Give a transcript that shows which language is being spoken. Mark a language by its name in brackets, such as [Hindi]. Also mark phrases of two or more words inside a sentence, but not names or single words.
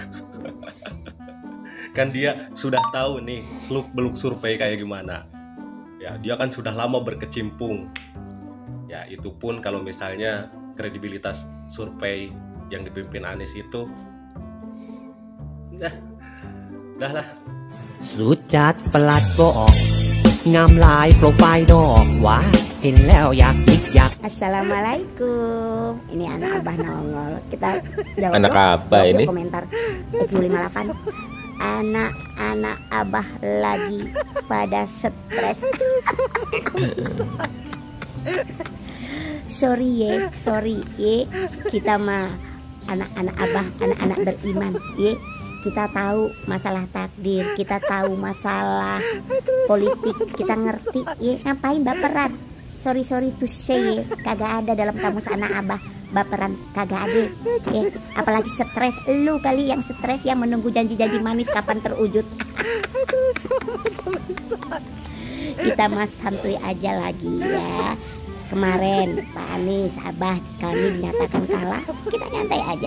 [Indonesian] Kan dia sudah tahu nih seluk beluk survei kayak gimana. Ya, dia kan sudah lama berkecimpung. Ya, itu pun kalau misalnya kredibilitas survei yang dipimpin Anies itu, dah lah. [Thai] สุดจัดประหลัดบอกงามหลายโปรไฟล์ดอกว่าเห็นแล้วอยากยิกอยาก [Indonesian] Assalamualaikum. Ini anak abah nongol. Kita jawab Anak yuk. apa Jawab yuk ini? komentar Q58. Anak-anak abah lagi pada stres. Sorry ye. Kita mah anak-anak abah, anak-anak beriman ye. Kita tahu masalah takdir, kita tahu masalah politik, kita ngerti ye. Ngapain baperan? [English] Sorry to say [Indonesian] ye. Kagak ada dalam kamus anak abah baperan, kagak ada ye. Apalagi stres, lu kali yang stres, yang menunggu janji-janji manis kapan terwujud. Kita mas santuy aja lagi ya. Kemarin Pak Anies, abah kami dinyatakan kalah, kita nyantai aja.